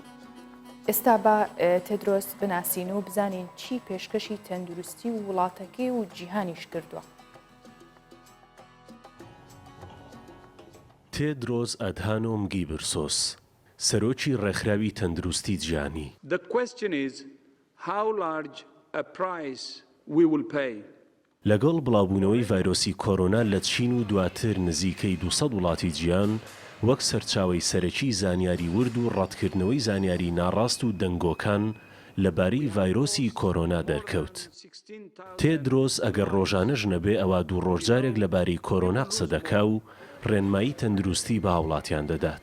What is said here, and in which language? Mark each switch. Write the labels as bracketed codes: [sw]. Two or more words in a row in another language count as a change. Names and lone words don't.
[ckb] ئێستا بە تێدرۆس بناسین و بزانین چی پێشکەشی تەندروستی و وڵاتەکەی و جیهانیش کردووە. تێدرۆس ئەدهانۆم گیبرسۆس سەرۆکی ڕێکخراوی تەندروستی جیهانی. [en] The question is how large a price we will pay. [ckb] لەگەڵ بڵاوبوونەوەی ڤایرۆسی کۆرۆنا لە چین و دواتر نزیکەی 200 وڵاتی جیهان وەک سەرچاوەی سەرەکی زانیاری ورد و ڕەتکردنەوەی زانیاری ناڕاست و دەنگۆکان لەبارەی ڤایرۆسی کۆرۆنا دەرکەوت. تێدرۆس ئەگەر ڕۆژانەش نەبێ ئەوە دوو ڕۆژجارێک لەبارەی کۆرۆنا قسە دەکا و ڕێنمایی تەندروستی بە هاوڵاتیان دەدات.